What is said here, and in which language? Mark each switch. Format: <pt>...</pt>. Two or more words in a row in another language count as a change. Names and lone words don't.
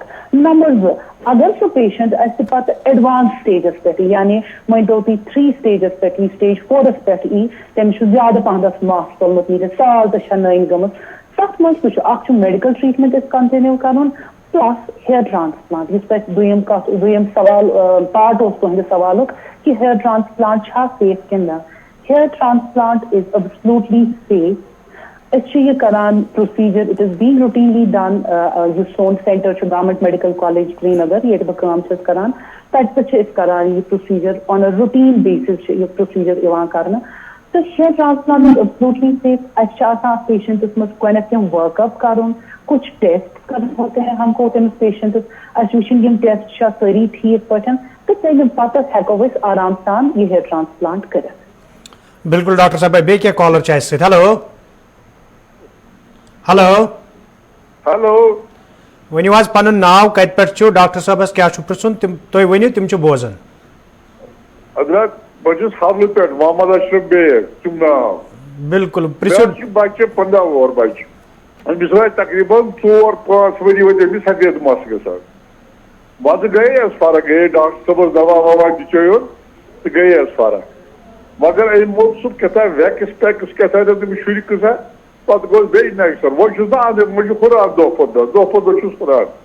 <ks>نمبر 2 اگر سُہ پیشنٹ اسہِ پتہٕ ایڈوانس سٹیجس پٮ۪ٹھ یعنی وۄنۍ دوٚپ تُہۍ 3 سٹیجس پٮ۪ٹھ سٹیج 4 پٮ۪ٹھ تٔمِس چھُ زیادٕ پہنس مس ژولمُت نیٖرِتھ سال تہِ چھےٚ نٔنۍ گٔمٕژ تتھ منٛز تہِ چھُ اکھ چھُ</ks> <en>medical treatment</en> <ks>أسۍ کنٹِنیو کرُن</ks> <en>plus hair transplant</en> <ks>یُس تۄہہِ دوٚیِم سوال پارٹ اوس تُہنٛدِ سوالُک کہ</ks> <en>hair transplant</en> <ks>چھا سیف کِنہٕ نہ.</ks> <en>hair transplant is absolutely safe.</en> <ks>أسۍ چھِ یہِ کران</ks> <en>procedure it is being routinely done</en> <ks>یُس سون سینٹر چھُ</ks> <en>government medical college</en> <ks>سرینگر ییٚتہِ بہٕ کٲم چھَس کران تتہِ پٮ۪ٹھ چھِ أسۍ کران یہِ پروسیجر</ks> <en>on a routine basis</en> <ks>چھِ یہِ پروسیجر یِوان کرنہٕ تہٕ</ks> <en>hair transplant is absolutely safe.</en> <ks>اَسہِ چھِ آسان پیشنٹس منٛز گۄڈنیٚتھ تِم</ks> <en>work up</en> <ks>کرُن</ks> <ur>کچھ ٹیسٹ کرنے ہوتے ہیں ہم کو</ur> <ks>تٔمِس پیشنٹس اَسہِ وٕچھِنۍ یِم ٹیسٹ چھا سٲری ٹھیٖک پٲٹھۍ تہٕ تَمہِ پتہٕ ہٮ۪کو أسۍ آرام سان یہِ</ks> <en>hair transplant</en> <ks>کٔرِتھ. بالکل ڈاکٹر صاحب بیٚیہِ کینٛہہ کالر چھِ اَسہِ سۭتۍ.</ks> <en>ہلو ہلو ہلو</en> <ks>ؤنِو حظ پنُن ناو کتہِ پٮ۪ٹھ چھُو ڈاکٹر صٲبس کیٛاہ چھُ پرژھُن تُہۍ ؤنِو تِم چھِ بوزان. حضرت بچس حملہ پہ محمد اشرف بیگ تم نام بالکل پرسو بچہ 15 وُہر بچہ أمس وٲتۍ تقریٖباً 4-5 ؤری وٲتۍ أمس سفید مس گژھان وضع گٔے حظ فرق گٔے ڈاکٹر صٲبس دوا ووا دِژیوٚیُن تہٕ گٔے حظ فرق مگر أمۍ موٚل سُہ کیٛاہ ویکس پیکس کیٛاہ تٔمِس شُرۍ قٕصہ پتہٕ گوٚو بیٚیہِ نیکسٹ وۄنۍ چھُس نا اَنٛدٕ وۄنۍ چھُ ہُران دۄہ کھۄتہٕ دۄہ چھُس ہُران</ks>